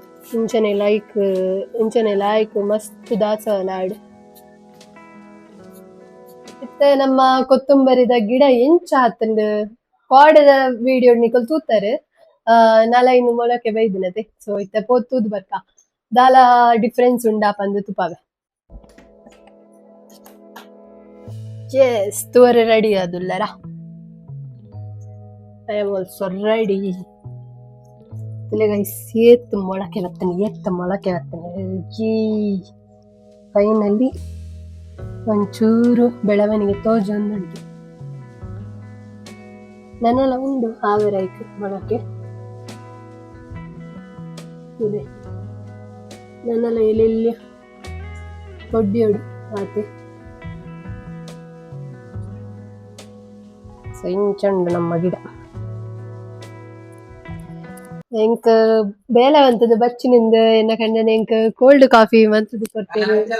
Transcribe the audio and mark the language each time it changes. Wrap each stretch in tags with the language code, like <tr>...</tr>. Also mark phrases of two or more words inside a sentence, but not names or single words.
<tcy>ಇಂಚನೆ ಲಾಯ್ಕ್ ಮಸ್ತ್ ದಾಸವಾಳ ಇತ್ತೆ ನಮ್ಮ ಕೊತ್ತಂಬರಿದ ಗಿಡ ಎಂಚ ಆತಂಡ್ ಕಾಡದ ವಿಡಿಯೋ ನಿಕಲ್ ತೂತಾರೆ ನಲ ಇನ್ನು ಮೊಳಕೆ ಬೈದಿನತೆ ಸೊ ಇತ್ತೆ ಪೋತೂದ್ ಬರ್ಕ ದಾಲ ಡಿಫ್ರೆನ್ಸ್ ಉಂಡಾ ಪಂದ್ ತುಪಾವೆ ಎಸ್ ತೂವರೆ ರೆಡಿ ಆದುಲ್ಲರ</tcy> <en>I am also ready</en> <tcy>ಎತ್ತು ಮೊಳಕೆ ಬರ್ತನೆ ಜೀ ಫೈನಲಿ ಒಂಚೂರು ಬೆಳವಣಿಗೆ ತೋಜೊಂದುಂಟು ನನ್ನೆಲ್ಲ ಉಂಡು ಆವರೈಕೆ ಮೊಳಕೆ ಇದೆ ನನ್ನೆಲ್ಲ ಎಲ್ಲೆಲ್ಲಿ ಒಡ್ಡಿಯೋಡು ಆತೆ ಸೊ ಇಂಚಂಡು ನಮ್ಮ ಗಿಡ ಎಂಕ್ ಬೇಲವಂತದ ಬಚ್ಚಿನಿಂದ ಎನ್ನ ಕಂಡನ ಎಂಕ್</tcy> <en>cold coffee</en> <tcy>ಮಂತದ್ದು ಕೊಡ್ತೇನೆ</tcy>